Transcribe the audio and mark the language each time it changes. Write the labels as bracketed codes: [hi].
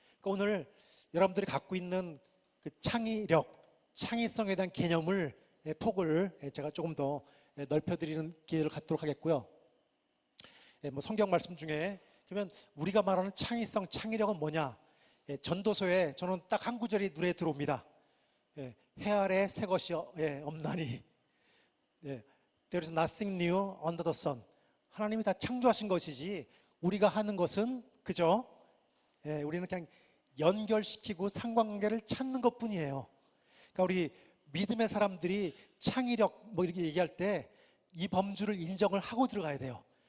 [ko] 그러니까 오늘 여러분들이 갖고 있는 그 창의력, 창의성에 대한 개념을 폭을 제가 조금 더 넓혀드리는 기회를 갖도록 하겠고요. 뭐 성경 말씀 중에 그러면 우리가 말하는 창의성, 창의력은 뭐냐? 전도서에 저는 딱 한 구절이 눈에 들어옵니다. 해 아래 새 것이 없나니. [en] There is nothing new under the sun. [ko] 하나님이 다 창조하신 것이지 우리가 하는 것은 그저 우리는 그냥 연결시키고 상관관계를 찾는 것뿐이에요. 그러니까 우리 믿음의 사람들이 창의력 뭐 이렇게 얘기할 때 이 범주를 인정을 하고 들어가야 돼요.